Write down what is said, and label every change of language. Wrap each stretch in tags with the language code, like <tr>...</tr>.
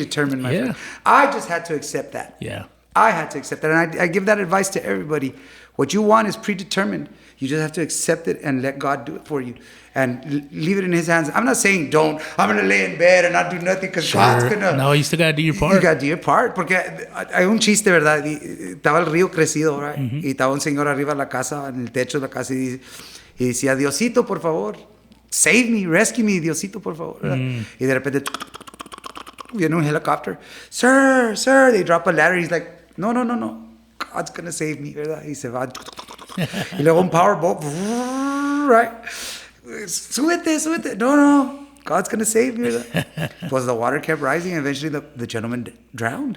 <en>Predetermined, my friend. I just had to accept that. Yeah. I had to accept that, and I give that advice to everybody. What you want is predetermined. You just have to accept it and let God do it for you, and leave it in His hands. I'm not saying I'm gonna lay in bed and not do nothing because God's gonna. No, you still gotta do your part. You gotta do your part,</en> <es>porque hay un chiste, ¿verdad? Estaba el río crecido, right? Y estaba un señor arriba de la casa, en el techo de la casa, y decía, Diosito, por favor,</es> <en>save me, rescue me,</en> <es>Diosito, por favor. Y de repente, viene un</es> <en>helicopter. Sir, they drop a ladder. He's like, no. God's gonna save me,</en> <es>¿verdad? Y se va. Y luego un powerboat, right? Súbete. No.</es> <en>God's gonna save me,</en> <es>¿verdad? Pues</es> <en>the water kept rising, and eventually the gentleman drowned.</en>